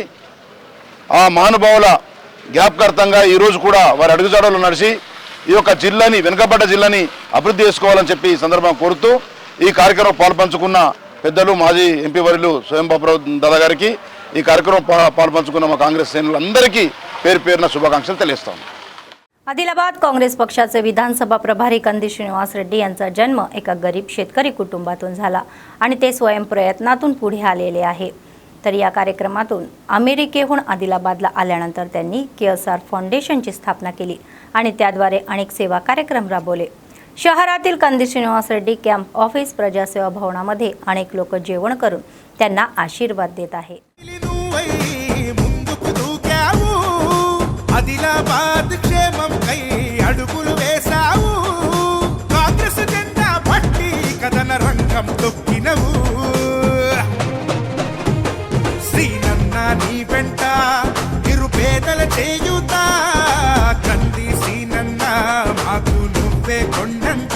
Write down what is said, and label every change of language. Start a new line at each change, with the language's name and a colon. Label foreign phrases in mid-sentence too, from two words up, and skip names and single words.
Telugu: ఆ మహానుభావుల జ్ఞాపకార్థంగా ఈరోజు కూడా వారి అడుగుజాడలు నడిచి ఈ యొక్క జిల్లాని, వెనుకబడ్డ జిల్లాని అభివృద్ధి చేసుకోవాలని చెప్పి ఈ సందర్భంగా కోరుతూ ఈ కార్యక్రమం పాల్పంచుకున్న పెద్దలు మాజీ ఎంపీ వర్యులు స్వయం బాపురావు దాదా గారికి, ఈ కార్యక్రమం పాల్పంచుకున్న మా కాంగ్రెస్ శ్రేణులందరికీ పేరు పేరున శుభాకాంక్షలు తెలియజేస్తాం.
Marathi: आदिलाबाद काँग्रेस पक्षाचे विधानसभा प्रभारी कंदी श्रीनिवास रेड्डी यांचा जन्म एका गरीब शेतकरी कुटुंबातून झाला आणि ते स्वयंप्रयत्नातून पुढे आलेले आहे. तर या कार्यक्रमातून अमेरिकेहून आदिलाबादला आल्यानंतर त्यांनी केएसआर फाउंडेशनची स्थापना केली आणि त्याद्वारे अनेक सेवा कार्यक्रम राबवले. शहरातील कंदी श्रीनिवास रेड्डी
English: camp office
Marathi: प्रजासेवा भवनामध्ये अनेक लोक जेवण करून त्यांना आशीर्वाद देत आहेत.
Telugu: ఆదిలాబాద్ క్షేమం కై అడుగులు వేసావు, కాంగ్రెస్ జెండా పట్టి కథన రంగం తొక్కినవు. శ్రీనన్న నీ వెంట నిరుపేదల చేయుత, కంది శ్రీనన్న మాకు నువ్వే కొండంత.